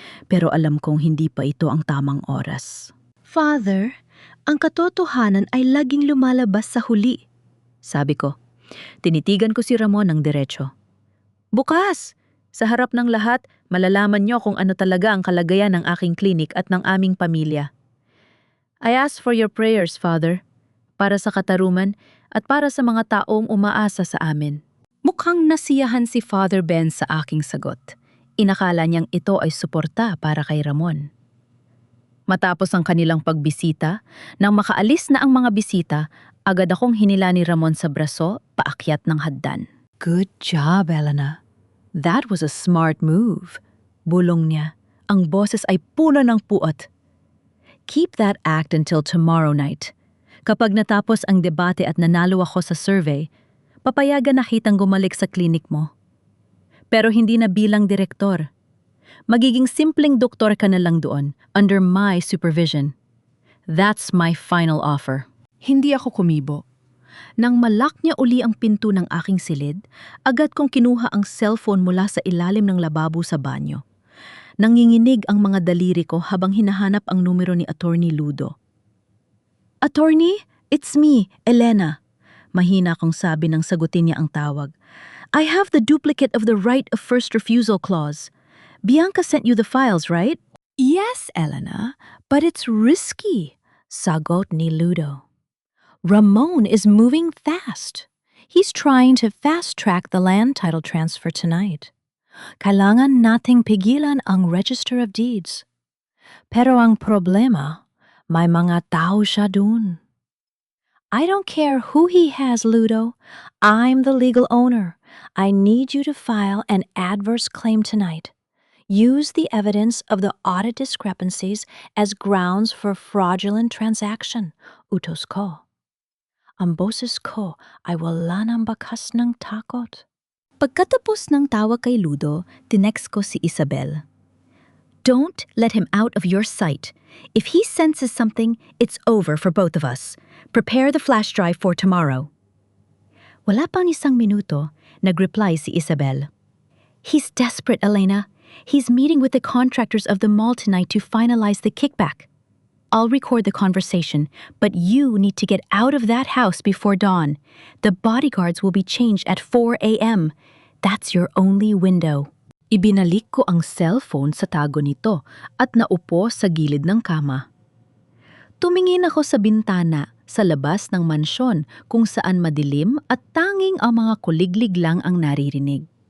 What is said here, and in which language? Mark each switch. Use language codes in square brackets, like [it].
[tl] Pero alam kong hindi pa ito ang tamang oras. Father, ang katotohanan ay laging lumalabas sa huli. Sabi ko. Tinitigan ko si Ramon ng diretso. Bukas! Sa harap ng lahat, malalaman niyo kung ano talaga ang kalagayan ng aking klinik at ng aming pamilya. [en] I ask for your prayers, Father. [tl] Para sa katarungan at para sa mga taong umaasa sa amin. Mukhang nasiyahan si Father Ben sa aking sagot. Inakala niyang ito ay suporta para kay Ramon. Matapos ang kanilang pagbisita, nang makaalis na ang mga bisita, agad akong hinila ni Ramon sa braso paakyat ng hagdan. [en] Good job, Elena. That was a smart move. [tl] Bulong niya. Ang boses ay puno ng puot. [en] Keep that act until tomorrow night. [tl] Kapag natapos ang debate at nanalo ako sa survey, papayagan na kitang gumalik sa klinik mo. Pero hindi na bilang direktor. Magiging simpleng doktor ka na lang doon, [en] under my supervision. That's my final offer. [tl] Hindi ako kumibo. Nang malak niya uli ang pinto ng aking silid, agad kong kinuha ang cellphone mula sa ilalim ng lababo sa banyo. Nanginginig ang mga daliri ko habang hinahanap ang numero ni Attorney Ludo. [en] Attorney, it's me, Elena. [tl] Mahina kong sabi nang sagutin niya ang tawag. [en] I have the duplicate of the right of first refusal clause. Bianca sent you the files, right? Yes, Elena, but it's risky, [tl] sagot ni Ludo. [en] Ramon is moving fast. He's trying to fast-track the land title transfer tonight. [tl] Kailangan nating pigilan ang Register of Deeds. Pero ang problema, may mga tao siya dun. [en] I don't care who he has, Ludo. I'm the legal owner. I need you to file an adverse claim tonight. Use the evidence of the audit discrepancies as grounds for fraudulent transaction, [tl] utos ko. Ang boses ko ay wala ng bakas ng takot. Pagkatapos ng tawa kay Ludo, tinext ko si Isabel. [en] Don't let him out of your sight. If he senses something, it's over for both of us. Prepare the flash drive for tomorrow. [tl] Wala pang isang minuto, nag-reply si Isabel. [en] He's desperate, Elena. He's meeting with the contractors of the mall tonight to finalize the kickback. I'll record the conversation, but you need to get out of that house before dawn. The bodyguards will be changed at 4 a.m. That's your only window. [tl] Ibinalik ko ang cellphone sa tago nito at naupo sa gilid ng kama. Tumingin ako sa bintana sa labas ng mansyon kung saan madilim at tanging ang mga kuliglig lang ang naririnig.